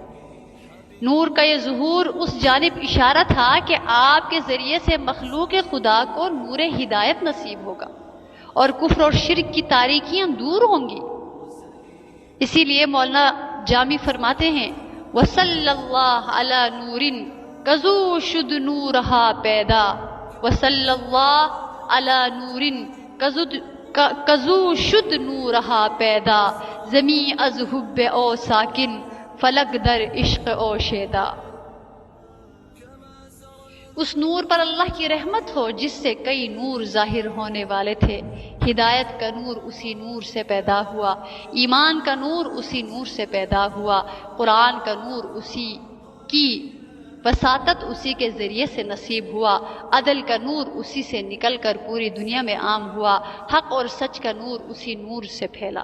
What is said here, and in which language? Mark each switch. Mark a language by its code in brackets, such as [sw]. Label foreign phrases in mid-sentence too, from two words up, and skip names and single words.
[ur] نور کا یہ ظہور اس جانب اشارہ تھا کہ آپ کے ذریعے سے مخلوق خدا کو نور ہدایت نصیب ہوگا اور کفر اور شرک کی تاریکیاں دور ہوں گی۔ اسی لیے مولانا جامی فرماتے ہیں، [ar] وصلی اللہ علی نور [fa] کزو شد نورہا پیدا، [ar] وصلی اللہ علی نور [fa] کزو شد نورہا پیدا، زمیں از حب او ساکن فلک در عشق او شیدا۔ [ur] اس نور پر اللہ کی رحمت ہو جس سے کئی نور ظاہر ہونے والے تھے۔ ہدایت کا نور اسی نور سے پیدا ہوا، ایمان کا نور اسی نور سے پیدا ہوا، قرآن کا نور اسی کی وساطت اسی کے ذریعے سے نصیب ہوا، عدل کا نور اسی سے نکل کر پوری دنیا میں عام ہوا، حق اور سچ کا نور اسی نور سے پھیلا۔